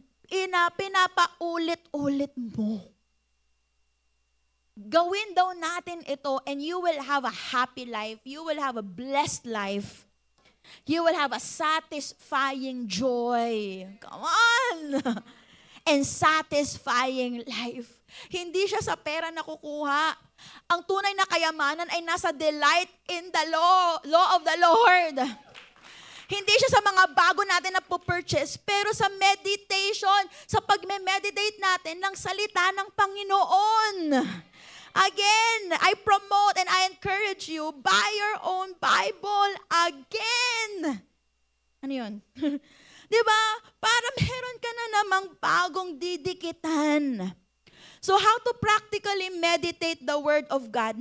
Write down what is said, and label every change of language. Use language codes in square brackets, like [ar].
[tl] Pinapaulit-ulit mo. Gawin daw natin ito [en] and you will have a happy life. You will have a blessed life. You will have a satisfying joy. Come on! And satisfying life. [tl] Hindi siya sa pera nakukuha. Ang tunay na kayamanan ay nasa [en] delight in the law of the Lord. [tl] Hindi siya sa mga bago natin na purchase, pero sa meditation, sa pagme-meditate natin ng salita ng Panginoon. [en] Again, I promote and I encourage you, buy your own Bible again. [tl] Ano yun? Di ba? Para meron ka na namang bagong didikitan. [en] So how to practically meditate the Word of God?